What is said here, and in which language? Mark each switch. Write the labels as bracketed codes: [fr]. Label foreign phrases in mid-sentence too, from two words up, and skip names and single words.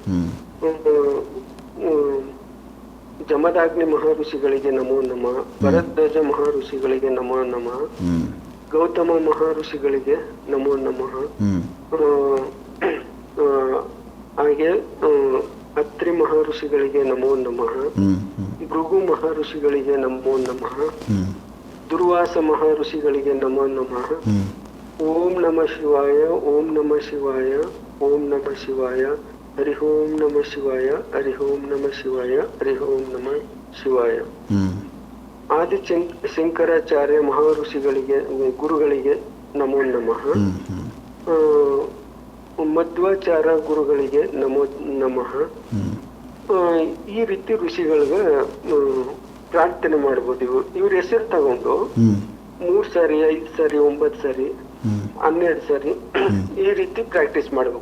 [kn] ಜಮದಾಗ್ನಿ ಮಹಾ ಋಷಿಗಳಿಗೆ [sa] ನಮೋ ನಮಃ, [kn] ಭರದ್ವಾಜ ಮಹಾ ಋಷಿಗಳಿಗೆ [sa] ನಮೋ ನಮಃ, [kn] ಗೌತಮ ಮಹಾ ಋಷಿಗಳಿಗೆ [sa] ನಮೋ ನಮಃ, [kn] ಹಾಗೆ ಅತ್ರಿ ಮಹಾ ಋಷಿಗಳಿಗೆ [sa] ನಮೋ ನಮಃ, [kn] ಭೃಗು ಮಹಾ ಋಷಿಗಳಿಗೆ [sa] ನಮೋ ನಮಃ, [kn] ದುರ್ವಾಸ ಮಹಾ ಋಷಿಗಳಿಗೆ [sa] ನಮೋ ನಮಃ. ಓಂ ನಮಃ ಶಿವಾಯ, ಓಂ ನಮಃ ಶಿವಾಯ, ಓಂ ನಮಃ ಶಿವಾಯ, ಹರಿ ಓಂ ನಮಃ ಶಿವಾಯ, ಹರಿ ಓಂ ನಮಃ ಶಿವಾಯ, ಹರಿ ಓಂ ನಮಃ ಶಿವಾಯ. [kn] ಆದಿ ಶಂಕರಾಚಾರ್ಯ ಮಹಾ ಋಷಿಗಳಿಗೆ ಗುರುಗಳಿಗೆ [sa] ನಮೋ ನಮಃ. [kn] ಮಧ್ವಾಚಾರ ಗುರುಗಳಿಗೆ [sa] ನಮೋ ನಮಃ. [kn] ಈ ರೀತಿ ಋಷಿಗಳಿಗೆ ಪ್ರಾರ್ಥನೆ ಮಾಡ್ಬೋದು. ಇವ್ರ ಹೆಸರು ತಗೊಂಡು 3 ಸಾರಿ 5 ಸಾರಿ 9 ಸಾರಿ 12 ಸಾರಿ ಈ ರೀತಿ ಪ್ರಾಕ್ಟೀಸ್ ಮಾಡ್ಬೇಕು.